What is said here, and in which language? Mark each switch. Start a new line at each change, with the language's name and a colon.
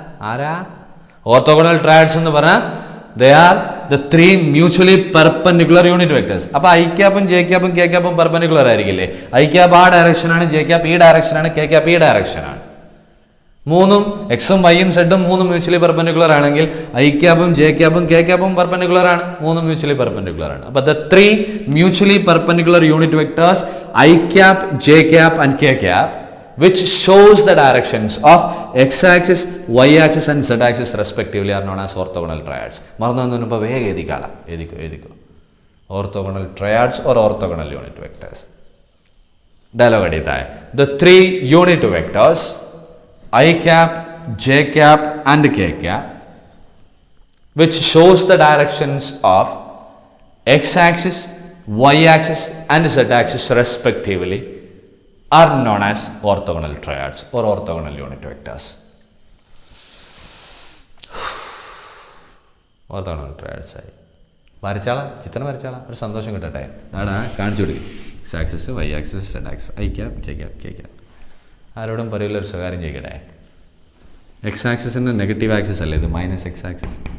Malayalam: ആരാ orthogonal triads എന്ന് പറഞ്ഞാൽ
English: they are the 3 mutually perpendicular unit vectors.
Malayalam: അപ്പോൾ I ക്യാപ്പും J ക്യാപ്പും K ക്യാപ്പും perpendicular ആയിരിക്കില്ലേ? I cap ആ ഡയറക്ഷനാണ്, ജെ ക്യാപ്പ് ഈ ഡയറക്ഷനാണ്, കെ ക്യാപ്പ് ഈ ഡയറക്ഷനാണ്. മൂന്നും എക്സും വൈയും സെഡും 3 മ്യൂച്വലി പെർപെൻഡിക്കുലർ ആണെങ്കിൽ ഐ ക്യാപ്പും ജെ ക്യാപ്പും കെ ക്യാപ്പും പെർപെൻഡിക്കുലർ ആണ്, 3 മ്യൂച്വലി പെർപെൻഡിക്കുലർ ആണ്.
English: അപ്പോൾ the 3 mutually perpendicular unit vectors i cap, j cap and k cap which shows the directions of x-axis, y-axis and z-axis respectively are known as orthogonal triads.
Malayalam: മറന്നൊന്നും ഇപ്പോൾ വേഗം എഴുതിക്കോ.
English: Orthogonal triads or orthogonal unit vectors. Dialogue അടിയതായ the 3 unit vectors I cap, j cap and k cap which shows the directions of x-axis, y-axis and z-axis respectively are known as orthogonal triads or orthogonal unit vectors.
Malayalam: Orthogonal triads ആയി. വരച്ചാളാ, ചിത്രം വരച്ചാളാ, ഒരു സന്തോഷം കിട്ടട്ടെ. നാടാ കാണിച്ചു കൊടുക്കും. X axis, Y axis, Z axis, I cap, J cap, K cap. ആരോടും പറയില്ല, ഒരു സ്വകാര്യം ചെയ്യട്ടെ. എക്സ് ആക്സിസിൻ്റെ നെഗറ്റീവ് ആക്സിസ് അല്ലേ ഇത്? Minus X axis.